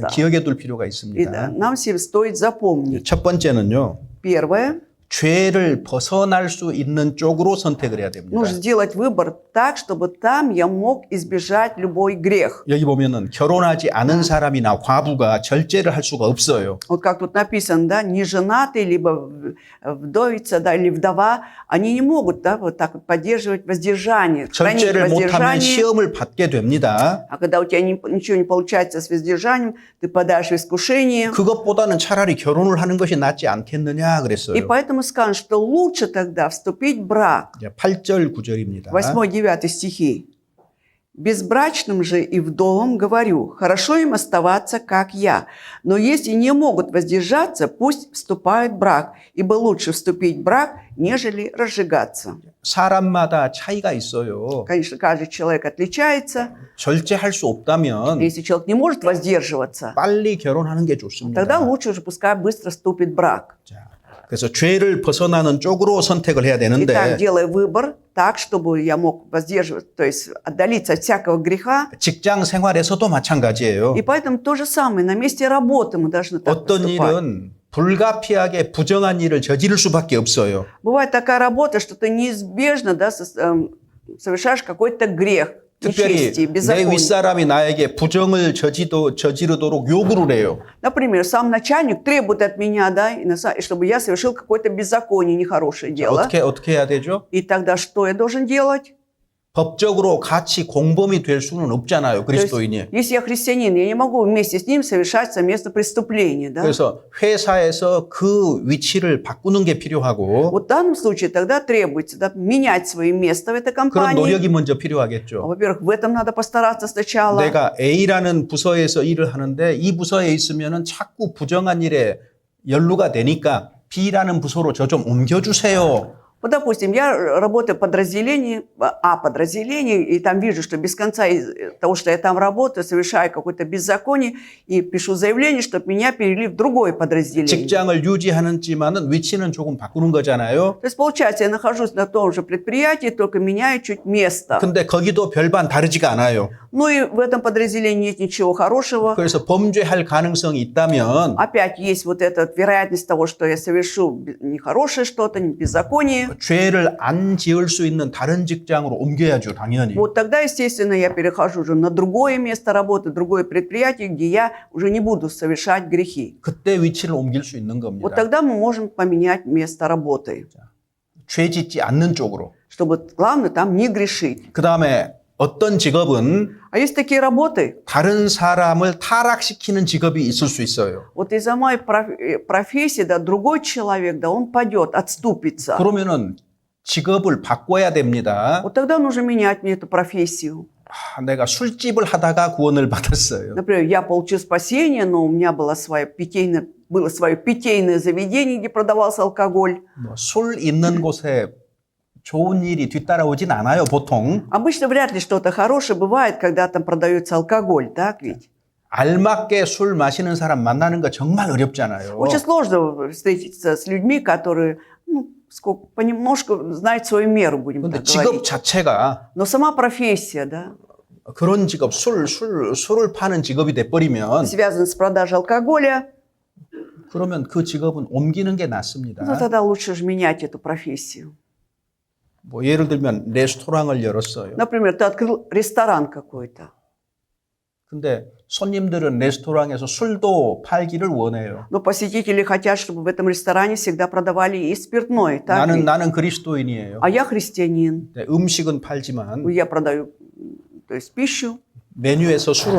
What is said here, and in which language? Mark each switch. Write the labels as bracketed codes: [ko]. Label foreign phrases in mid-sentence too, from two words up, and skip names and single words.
[ko] 기억해 둘 필요가 [ru] И [ko] 있습니다. [ru] да, нам всем стоит запомнить. [ko] 첫 번째는요. [ru] Первое. [ko] 죄를 벗어날 수 있는 쪽으로 선택을 해야 됩니다. [ru] Нужно сделать выбор так, чтобы там я мог избежать любой грех. [ko] 여기 보면은 결혼하지 않은 사람이나 과부가 절제를 할 수가 없어요. [ru] Вот как тут написано, да, неженатый, либо вдовица, да, или вдова, они не могут, да, вот так вот поддерживать воздержание, хранить [ko] 절제를 못하면 [ru] воздержание. [ko] 시험을 받게 됩니다. [ru] А когда у тебя ничего не получается с воздержанием, ты подаешь в искушение. [ko] 그것보다는 차라리 결혼을 하는 것이 낫지 않겠느냐 [ru] И [ko] 그랬어요. [ru] поэтому скажем, что лучше тогда вступить в брак. [ko] 8절 9절입니다. [ru] 8-9 стихи. «Безбрачным же и вдовам говорю, хорошо им оставаться, как я, но если не могут воздержаться, пусть вступают в брак, ибо лучше вступить в брак, нежели разжигаться». [ko] 사람마다 차이가 있어요. [ru] Конечно, каждый человек отличается. [ko] 절제할 수 없다면 [ru] Если человек не может воздерживаться, [ko] 빨리 결혼하는 게 좋습니다. [ru] тогда лучше уже пускай быстро вступит в брак. [ko] 자, 그래서 죄를 벗어나는 쪽으로 선택을 해야 [ru] Итак, [ko] 되는데 [ru] делай выбор так, чтобы я мог воздерживать, то есть отдалиться от всякого греха. [ko] 직장 생활에서도 마찬가지예요. [ru] И поэтому то же самое, на месте работы мы должны так [ko] 어떤 [ru] поступать. [ko] 일은 불가피하게 부정한 일을 저지를 수밖에 없어요. [ru] Бывает такая работа, что ты неизбежно совершаешь какой-то грех, [ko] 특별히 [ru] нечестие, [ko] 내 [ru] беззаконие. [ko] 윗사람이 나에게 부정을 저지르도록 요구를 해요. [ru] Например, сам начальник требует от меня, да, и чтобы я совершил какое-то беззаконие, нехорошее дело. [ko] 어떻게 해야 되죠? [ru] И тогда что я должен делать? [ko] 법적으로 같이 공범이 될 수는 없잖아요, [ru] То есть, [ko] 그리스도인이. [ru] если я христианин, я не могу вместе с ним совершать совместно преступление, да? [ko] 그래서 회사에서 그 위치를 바꾸는 게 필요하고 [ru] Вот в данном случае тогда требуется, да, менять свое место в этой [ko] 그런 [ru] компании. [ko] 노력이 먼저 필요하겠죠. [ru] Во-первых, в этом надо постараться сначала. [ko] 내가 A라는 부서에서 일을 하는데 이 부서에 있으면은 자꾸 부정한 일에 연루가 되니까 B라는 부서로 저 좀 옮겨주세요. [ru] Вот, допустим, я работаю в подразделении, подразделении, и там вижу, что без конца из того, что я там работаю, совершаю какое-то беззаконие, и пишу заявление, чтобы меня перевели в другое подразделение. [ko] 직장을 유지하는지만은 위치는 조금 바꾸는 거잖아요. [ru] То есть, получается, я нахожусь на том же предприятии, только меняю чуть место. [ko] 근데 거기도 별반 다르지가 않아요. [ru] Ну и в этом подразделении нет ничего хорошего. [ko] 그래서 범죄할 가능성이 있다면 [ru] Опять есть вот эта вероятность того, что я совершу нехорошее что-то, беззаконие. [ko] 죄를 안 지을 수 있는 다른 직장으로 옮겨야죠, 당연히. [ru] Вот тогда, естественно, я перехожу уже на другое место работы, другое предприятие, где я уже не буду совершать грехи. [ko] 그때 위치를 옮길 수 있는 [ru] Вот [ko] 겁니다. [ru] тогда мы можем поменять место работы, [ko] 죄 짓지 않는 쪽으로. [ru] чтобы, главное, там не грешить. [ko] 그 다음에 어떤 직업은 [ru] А есть такие работы, [ko] 다른 사람을 타락시키는 직업이 있을 수 있어요. [ru] вот из-за моей профессии, да, другой человек, да, он падет, отступится. [ko] 그러면은 직업을 바꿔야 됩니다. [ru] Вот тогда нужно менять мне эту профессию. [ko] 내가 술집을 하다가 구원을 받았어요. [ru] Например, я получил спасение, но у меня было свое питейное заведение, где продавался алкоголь. [ko] 술 있는 곳에 좋은 일이 뒤따라오진 않아요, 보통. [ru] Обычно вряд ли что-то хорошее бывает, когда там продается алкоголь, так ведь? [ko] 알맞게 술 마시는 사람 만나는 거 정말 어렵잖아요. [ru] Очень сложно встретиться с людьми, которые понемножку знают свою меру, будем [ko] 근데 [ru] так [ko] 직업 [ru] говорить. [ko] 자체가 [ru] Но сама профессия, да, [ko] 그런 직업, 술을 파는 직업이 돼버리면 [ru] связана с продажей алкоголя, [ko] 그러면 그 직업은 옮기는 게 [ru] ну, [ko] 낫습니다. [ru] тогда лучше же менять эту профессию. [ko] 뭐 예를 들면 레스토랑을 열었어요. [ru] Например, ты открыл ресторан какой-то, [ko] 근데 손님들은 레스토랑에서 술도 팔기를 원해요. [ru] но посетители хотят, чтобы в этом ресторане всегда продавали и спиртное, так ведь? [ko] 나는 그리스도인이에요. [ru] А я христианин, [ko] 네, 음식은 팔지만 [ru] я продаю, то есть пищу, [ko] 메뉴에서 술은